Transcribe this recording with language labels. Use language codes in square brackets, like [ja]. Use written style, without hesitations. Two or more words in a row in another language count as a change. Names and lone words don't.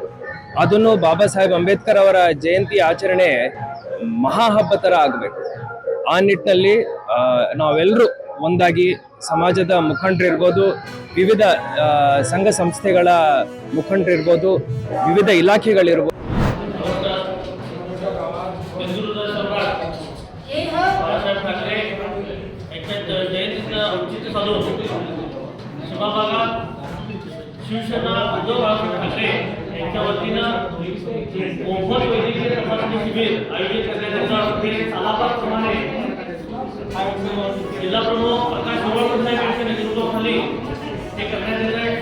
[kn] ಅದನ್ನು ಬಾಬಾ ಸಾಹೇಬ್ ಅಂಬೇಡ್ಕರ್ ಅವರ ಜಯಂತಿ ಆಚರಣೆ ಮಹಾ ಹಬ್ಬ ಥರ ಆಗಬೇಕು. ಆ ನಿಟ್ಟಿನಲ್ಲಿ ನಾವೆಲ್ಲರೂ ಒಂದಾಗಿ ಸಮಾಜದ ಮುಖಂಡರಿರ್ಬೋದು, ವಿವಿಧ ಸಂಘ ಸಂಸ್ಥೆಗಳ ಮುಖಂಡರಿರ್ಬೋದು, ವಿವಿಧ ಇಲಾಖೆಗಳಿರ್ಬೋದು, [mr] शिवसेना उद्धव बाळासाहेब ठाकरे यांच्या वतीनं मोफत वैद्यकीय तपासणी शिबिर आयोजित करण्यात सालाबादप्रमाणे जिल्हा प्रमुख प्रकाश सोळकर साहेब यांच्या नेतृत्वाखाली हे करण्यात येत आहे.